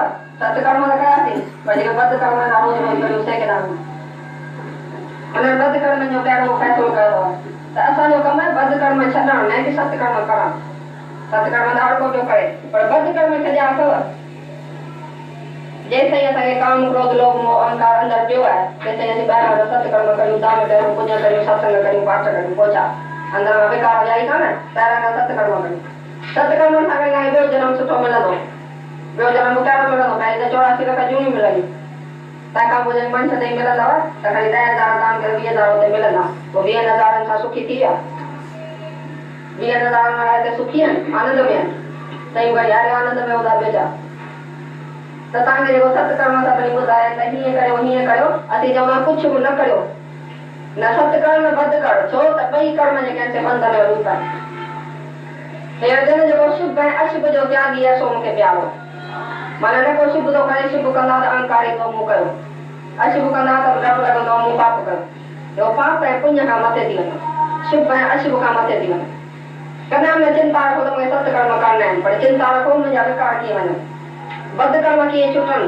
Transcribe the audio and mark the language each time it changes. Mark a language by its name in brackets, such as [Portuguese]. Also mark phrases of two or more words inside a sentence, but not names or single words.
[Sindhi] सत्कर्म त कयासीं, पर जेके बदकर्म रोज़ रोज़ करियो से केॾा उन्हनि बदकर्म जो पहिरियों फ़ैसिलो कयो अथव त असांजो कमु आहे बदकर्म छॾणु, न कि सत्कर्म करणु। सत्कर्म त हर को पियो करे, पर बदकर्म छॾिया अथव। जेसि ताईं असांखे काम, क्रोध, लोभ, मोह, अहंकार अंदरि पियो आहे तेसि ताईं असीं ॿाहिरां सत्कर्म करियूं, दान करियूं, पुण्य करियूं, सत्संग करियूं, पाठ करियूं, पोइ छा? अंदरि मां विकार विया ई कान, ॿाहिरां खां सत्कर्म करियूं। सत्कर्म सां गॾु ॿियो जनम सुठो मिलंदो, ॿियो जनम कहिड़ो मिलंदो? पहिरीं त 84 लख जूनियूं मिलंदियूं, तंहिंखां पोइ जॾहिं मनुष्य ताईं मिलंदव त खणी 10,000 दान करे 20,000 हुते मिलंदा। पोइ 20,000 सां सुखी थी विया, 20,000 में हिते सुखी आहिनि, आनंद में आहिनि, तई वरी यार आनंद में हूंदा ॿिया छा? त तव्हांखे जेको सत्कर्म सभिनी ॿुधाए त हीअं करियो, हीअं करियो, असीं चवंदा कुझु बि न करियो, न सत्कर्म न बद कर, छो त ॿई कर्म जेके आहिनि से बंधन जो रूप आहिनि। हे अर्जुन जेको शुभ ऐं अशुभ जो त्यागी आहे सो मूंखे प्यारो। माना न को शुभ थो करे, शुभ कंदा त अहंकार ईंदो मूं कयो, अशुभ कंदा त डप लॻंदो मूं पाप कयो। जो पाप ऐं पुण्य खां मथे थी वञो, शुभ ऐं अशुभ खां मथे थी वञो। कॾहिं न चिंता रखो त मूंखे सत्कर्म करणा आहिनि, पर चिंता रखो मुंहिंजा विकार कीअं वञनि, बदकर्म कीअं छुटनि।